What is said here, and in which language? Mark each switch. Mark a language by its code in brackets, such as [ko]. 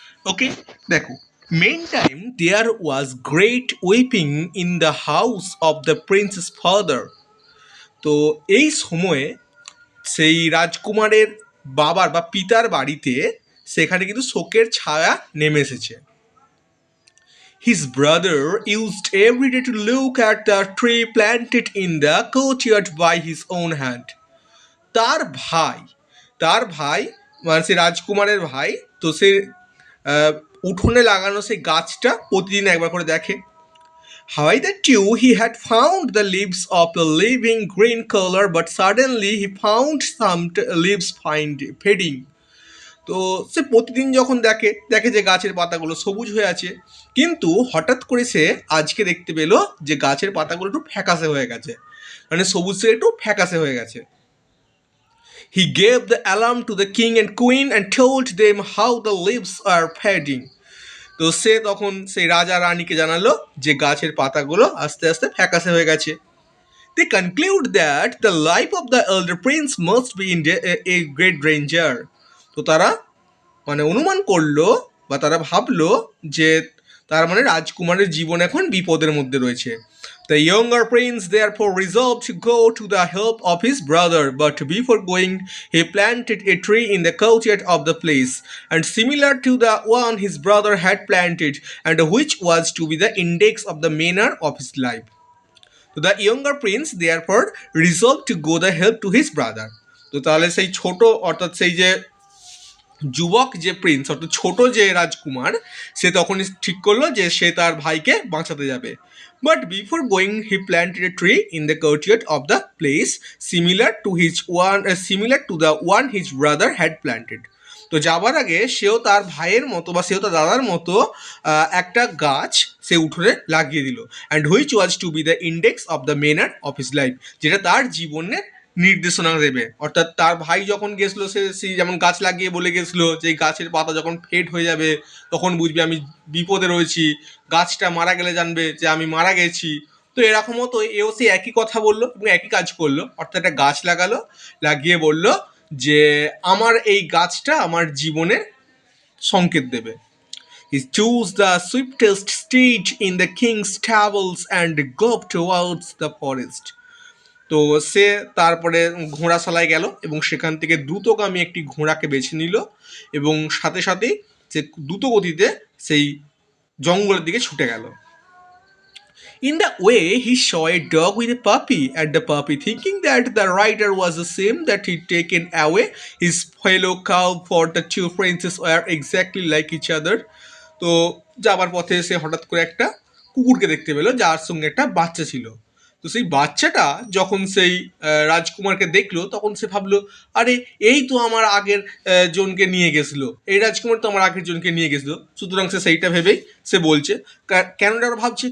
[en] Okay, দেখো, meantime there was great weeping in the house of the princess father. [bn] তো এই সময়ে সেই রাজকুমারের বাবার বা পিতার বাড়িতে সেখানে কিন্তু শোকের ছায়া নেমে এসেছে। [en] His brother used every day to look at the tree planted in the courtyard by his own hand. [bn] তার ভাই তার ভাই মানে সে রাজকুমারের ভাই, তো সে উঠোনে লাগানো সেই গাছটা প্রতিদিন একবার করে দেখে। [en] Hitherto he had found the leaves of a living green color, but suddenly he found some leaves fading. [bn] তো সে প্রতিদিন যখন দেখে দেখে যে গাছের পাতাগুলো সবুজ হয়ে আছে, কিন্তু হঠাৎ করে সে আজকে দেখতে পেল যে গাছের পাতাগুলো একটু ফ্যাকাশে হয়ে গেছে, মানে সবুজ থেকে একটু ফ্যাকাশে হয়ে গেছে। [en] He gave the alarm to the king and queen and told them how the leaves are fading. [bn] তো সে তখন সেই রাজা রানীকে জানালো যে গাছের পাতাগুলো আস্তে আস্তে ফ্যাকাশে হয়ে গেছে। [en] They conclude that the life of the elder prince must be in a great danger. [bn] তো তারা মানে অনুমান করলো বা তারা ভাবলো যে তার মানে রাজকুমারের জীবন এখন বিপদের মধ্যে রয়েছে। [en] The younger prince therefore resolved to go to the help of his brother, but before going he planted a tree in the courtyard of the place, and similar to the one his brother had planted, and which was to be the index of the manner of his life. So the younger prince therefore resolved to go the help to his brother. [bn] তো তাহলে সেই ছোট অর্থাৎ সেই যে যুবক যে Prince অর্থাৎ ছোট যে রাজকুমার, সে তখনই ঠিক করলো যে সে তার ভাইকে বাঁচাতে যাবে। [en] But before going he planted a tree in the courtyard of the place similar to the one his brother had planted. [bn] তো যাবার আগে সেও তার ভাইয়ের মতো বা সেও তার দাদার মতো একটা গাছ সে উঠোনে লাগিয়ে দিল, [en] and which was to be the index of the manner of his life, [bn] যেটা তার জীবনের নির্দেশনা দেবে। অর্থাৎ তার ভাই যখন গেছিলো সে যেমন গাছ লাগিয়ে বলে গেছিলো যে এই গাছের পাতা যখন ফেড হয়ে যাবে তখন বুঝবে আমি বিপদে রয়েছি, গাছটা মারা গেলে জানবে যে আমি মারা গেছি। তো এরকম মতো এও সে একই কথা বললো এবং একই কাজ করলো, অর্থাৎ একটা গাছ লাগালো, লাগিয়ে বলল যে আমার এই গাছটা আমার জীবনের সংকেত দেবে। [en] He chose the swiftest steed in the king's stables and galloped towards the forest. [bn] তো সে তারপরে ঘোড়াশালায় গেল এবং সেখান থেকে দ্রুতগামী একটি ঘোড়াকে বেছে নিল এবং সাথে সাথেই সে দ্রুত গতিতে সেই জঙ্গলের দিকে ছুটে গেল। [en] In the way he saw a dog with a puppy, and the puppy, thinking that the rider was the same that he'd taken away his fellow cow, for the two princes were exactly like each other. [bn] তো যাবার পথে সে হঠাৎ করে একটা কুকুরকে দেখতে পেল যার সঙ্গে একটা বাচ্চা ছিল। তো সেই বাচ্চাটা যখন সেই রাজকুমারকে দেখলো তখন সে ভাবলো, আরে এই তো আমার আগের জনকে নিয়ে গেছিলো, এই রাজকুমার তো আমার আগের জনকে নিয়ে গেছিলো। সুতরাং সে সেইটা ভেবেই সে বলছে। কেন তারা ভাবছে?